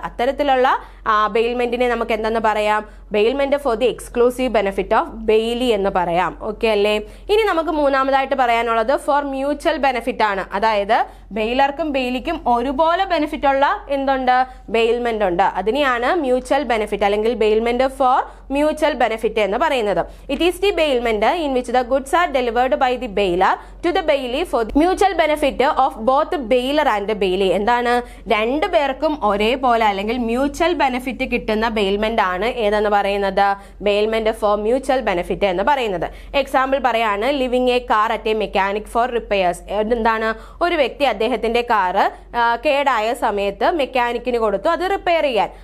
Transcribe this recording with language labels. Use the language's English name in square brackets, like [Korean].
[Malayalam] അത്തരത്തിലുള്ള ബെയിൽമെന്റിനെ നമുക്ക് എന്തെന്ന് പറയാം? [English] bailment for the exclusive benefit of bailee [Malayalam] എന്ന് പറയാം. ഓക്കെ അല്ലേ. ഇനി നമുക്ക് മൂന്നാമതായിട്ട് പറയാനുള്ളത് ഫോർ മ്യൂച്വൽ ബെനിഫിറ്റ് ആണ്. അതായത് ബെയിലർക്കും ബെയിലിക്കും ഒരുപോലെ ബെനിഫിറ്റ് ഉള്ള എന്തുണ്ട്? ബെയിൽമെന്റ് ഉണ്ട്. അതിനെയാണ് മ്യൂച്വൽ ബെനിഫിറ്റ് അല്ലെങ്കിൽ ബെയിൽമെന്റ് ഫോർ മ്യൂച്വൽ ബെനിഫിറ്റ് എന്ന് പറയുന്നത്. [English] It is the bailment in which the goods are delivered by the bailor to the bailey for the mutual benefit of both bailor and bailey. [Malayalam] എന്താണ്? രണ്ടു പേർക്കും ഒരേപോലെ അല്ലെങ്കിൽ mutual benefit കിട്ടുന്ന bailment ആണ് ഏതെന്ന് പറയുന്നത്? [English] bailment for mutual benefit [Malayalam] എന്ന് പറയുന്നത്. [English] Example പറയാണ്, leaving a car at a mechanic for repairs. [Malayalam] എന്താണ്? ഒരു വ്യക്തി അദ്ദേഹത്തിന്റെ കാറ് കേടായ സമയത്ത് മെക്കാനിക്കിന് കൊടുത്തു അത് റിപ്പയർ ചെയ്യാൻ.